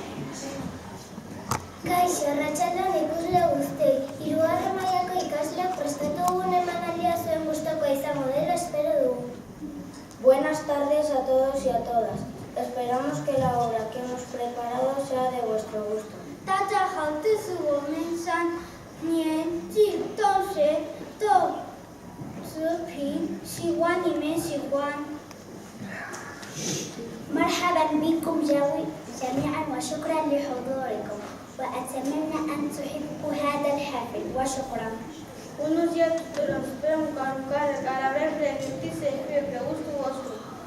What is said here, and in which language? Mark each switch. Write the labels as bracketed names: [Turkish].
[Basque] Arratsaldeon ikusle guztiei, 3. mailako ikasleak prestatu dugun emanaldia zuen gustukoa izango dela espero dugu. [Spanish] Buenas tardes a todos y a todas. Esperamos que la obra que hemos preparado sea de vuestro gusto. [Chinese] 大家好，这是我们3年级同学的视频，希望你们喜欢。 [Arabic] مرحبا بكم جميعا وشكرا لحضوركم وأتمنى أن تحبوا هذا الحفل وشكرا. [Spanish] Buenos días, tutores. Espero que cada vez repetirse el gusto vuestro.